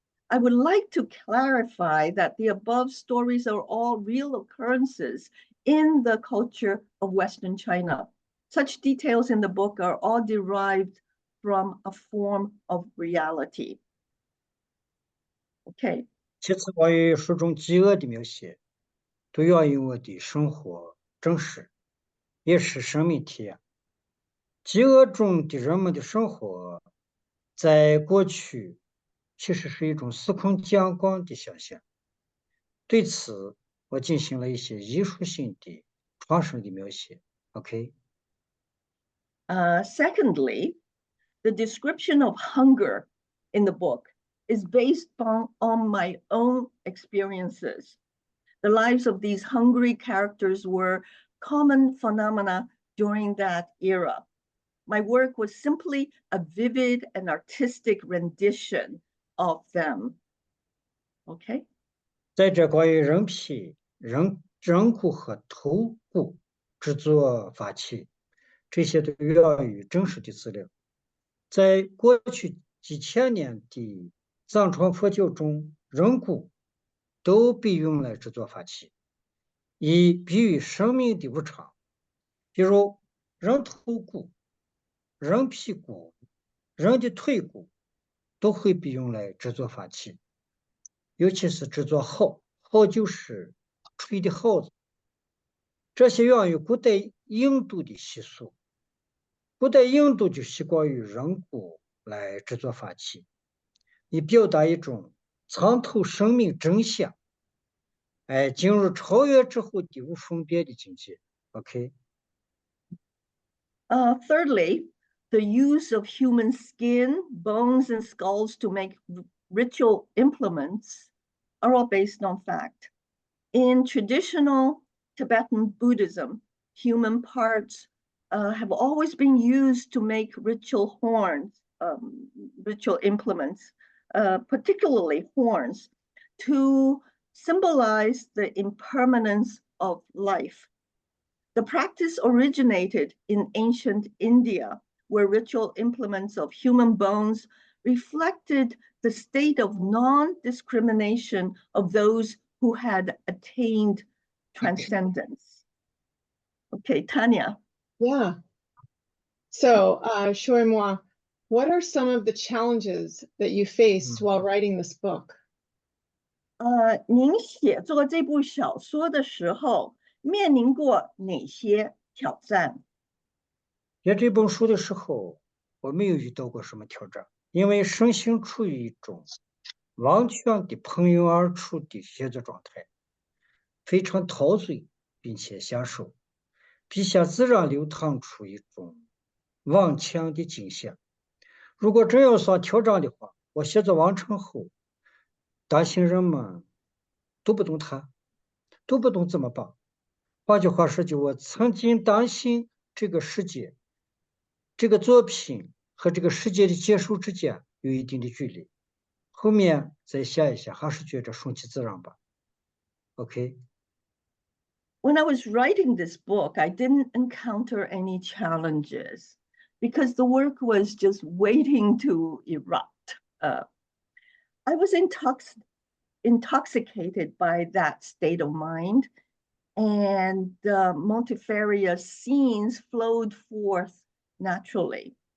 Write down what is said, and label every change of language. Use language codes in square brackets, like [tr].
[en] I would like to clarify that the above stories are all real occurrences in the culture of Western China. Such details in the book are all derived from a form of reality. Okay. [zh] 其次，关于书中饥饿的描写，都源于我的生活真实，也是生命体验。饥饿中的人们的生活，在过去其实是一种司空见惯的现象。对此，我进行了一些艺术性的创生的描写。 [en] OK。 Secondly, the description of hunger in the book is based on my own experiences. The lives of these hungry characters were common phenomena during that era. My work was simply a vivid and artistic rendition of them. Okay. [zh] 在这关于人皮、人骨和头骨制作法器，这些都源于真实的资料。在过去几千年的藏传佛教中，人骨都被用来制作法器，以比喻生命的无常。比如人头骨、人屁股、人的腿骨都会被用来制作法器，尤其是制作号，号就是吹的号子。这些源于古代印度的习俗，古代印度就习惯于人骨来制作法器，以表达一种参透生命真相，进入超越之后的无分别的境界。 [en] OK， Thirdly, the use of human skin, bones, and skulls to make ritual implements are all based on fact. In traditional Tibetan Buddhism, human parts have always been used to make ritual horns, ritual implements, particularly horns, to symbolize the impermanence of life. The practice originated in ancient India, where ritual implements of human bones reflected the state of non-discrimination of those who had attained transcendence. Okay, Tanya. Yeah. So, Xue Mo, what are some of the challenges that you faced while writing this book? [zh] 您写作这部小说的时候，面临过哪些挑战？写这本书的时候，我没有遇到过什么挑战，因为身心处于一种完全的喷涌而出的写作状态，非常陶醉并且享受，笔下自然流淌出一种顽强的景象。如果真要算挑战的话，我写作完成后，担心人们读不懂它，读不懂怎么办？换句话说，就我曾经担心这个世界。这个作品和这个世界的结束之间有一定的距离，后面再想一想，还是觉得顺其自然吧。 [en] OK。 When I was writing this book, I didn't encounter any challenges because the work was just waiting to erupt. I was intoxicated by that state of mind, and multifarious scenes flowed forth naturally.